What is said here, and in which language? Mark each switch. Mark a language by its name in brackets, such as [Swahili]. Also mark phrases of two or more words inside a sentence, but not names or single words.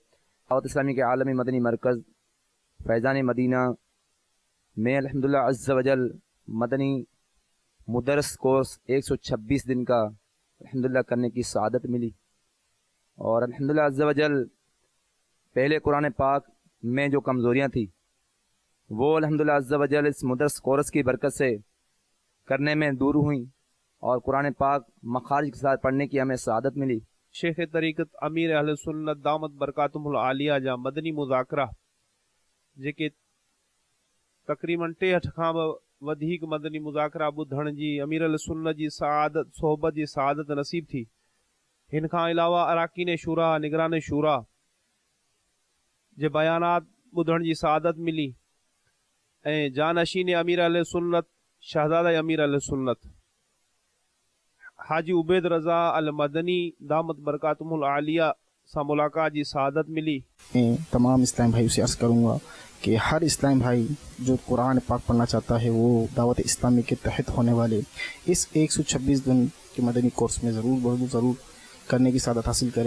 [Urdu] دعوت اسلامی کے عالمی مدنی مرکز فیضان مدینہ میں الحمدللہ عز و جل مدنی مدرس کورس 126 دن کا الحمدللہ کرنے کی سعادت ملی، اور الحمدللہ عز و جل پہلے قرآن پاک میں جو کمزوریاں تھیں وہ الحمدللہ عز و جل اس مدرس کورس کی برکت سے کرنے میں دور ہوئیں، اور قرآن پاک مخارج کے ساتھ پڑھنے کی ہمیں سعادت ملی۔ [Sindhi] شیخ طریقت امیر اہل سنت دامت برکاتہم العالیہ جا مدنی مذاکرہ जेके तक़रीबन 63 खां वधीक मदनी मुज़ाकरा ॿुधण जी अमीर अल सुन्नत जी सआदत सोहबत जी सआदत नसीब थी। हिन खां अलावा अराकीन शूरा निगरान शूरा जे बयानात ॿुधण जी सआदत मिली ऐं जानशीन अमीर अल सुन्नत शहज़ादा अमीर अल सुन्नत हाजी उबैद रज़ा अल मदनी दामत बरकातुहुम अल आलिया [Urdu] سے ملاقات کی سعادت ملی. تمام اسلام بھائی سے عرض کروں گا کہ ہر اسلام بھائی جو قرآن پاک پڑھنا چاہتا ہے وہ دعوت اسلامی کے تحت ہونے والے اس 126 دن کے مدنی کورس میں ضرور کرنے کی سعادت حاصل کریں.